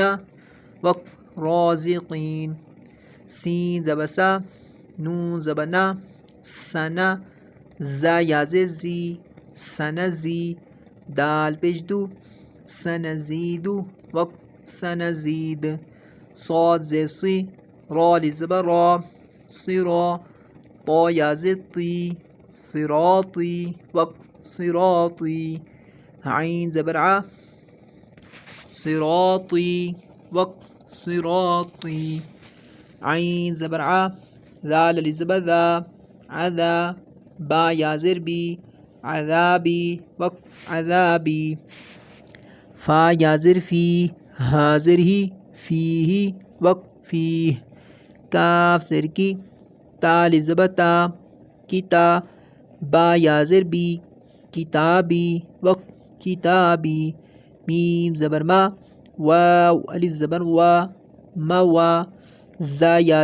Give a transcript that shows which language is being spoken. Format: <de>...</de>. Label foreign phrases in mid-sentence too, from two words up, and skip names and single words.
<ur>وقف رازقین، سین زبر سا، نون زبر نا، سنا، زا یا زر زی، سنزی، دال پیش دو، سنزیدو، وقف سنزید، صاد زر سی، را الف زبر را، صرا، طا یا زر طی، صراطی، وقف صراطی، عین زبر ع، صراطی، وقف صراطی، عین زبر ع، ذال الف زبر ذا، عذا، با یا زر بی، عذابی، وقف عذابی، فا یا زر فی، ہا زر ہی، فیہی، وقف فیہ، کاف زر کی، تا الف زبر تا، کتا، با یا زر بی، کتابی، وقف کتابی، میم زبر ما، واو الف زبر وا، موا، زا یا</ur>